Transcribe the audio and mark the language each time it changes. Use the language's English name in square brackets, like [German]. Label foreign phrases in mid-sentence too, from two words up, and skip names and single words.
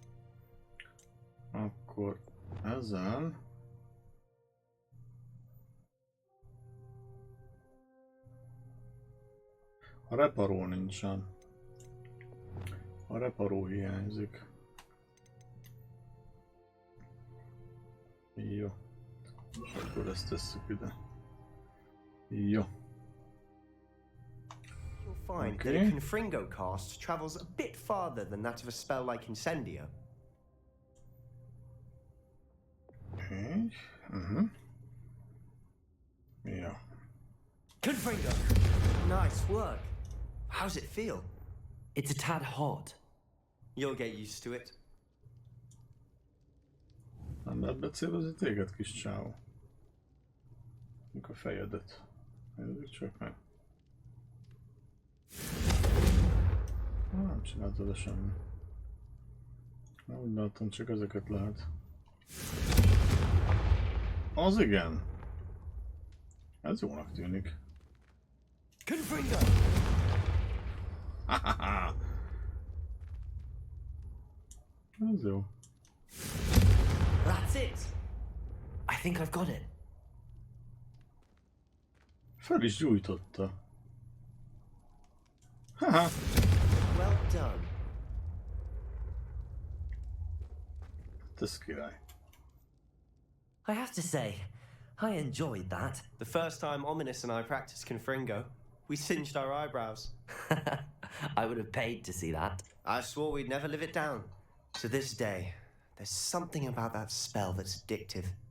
[Hungarian] Akkor ezen a reparó nincsen. A reparó hiányzik. Jó. És akkor ezt tesszük ide. Jó. [English] You'll find that a Confringo cast travels a bit farther than that of a spell like Incendio. Okay. Yeah. Confringo! Nice work. How's it feel? It's a tad hot. You'll get used to it. [Hungarian] Nem lehet becélozni téged, kis csávó. A fejedet. Nézzük csak meg. Nem csináltad le semmi. Na, úgy látom, csak ezeket lehet. Az igen. Ez jónak tűnik. Confringo! Ez jó. [English] That's it! I think I've got it. [Hungarian] Fel is gyújtotta. Haha. [English] Well done. [Hungarian] Ez király. [English] I have to say, I enjoyed that. The first time Ominous and I practiced Confringo, we singed our eyebrows. I would have paid to see that. I swore we'd never live it down. To this day, there's something about that spell that's addictive.